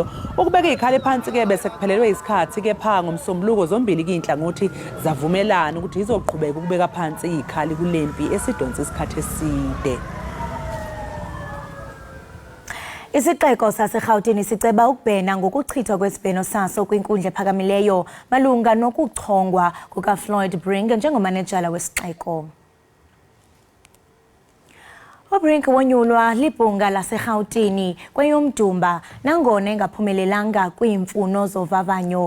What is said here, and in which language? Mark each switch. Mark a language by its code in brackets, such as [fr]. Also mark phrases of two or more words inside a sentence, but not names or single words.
[zu] Ukubeka izikhalo phansi ke bese kuphelelwe isikhathi ke pha ngomsombuluko zombili inhlangothi zavumelana ukuthi izoqhubeka ukubeka phansi izikhali kulempi esidonsa isikhathi eside. [xh] Isixeko saseGauteng siceba ukubhena ngokuchithwa kwesibheno saso kwinkundla ephakamileyo malunga nokuchongwa kukaFloyd Brink njengomanejala wesixeko. uBrink wonyulwa libhunga laseGauteng kweyomdumba nangona engaphumelelanga kwiimfuno zovavanyo.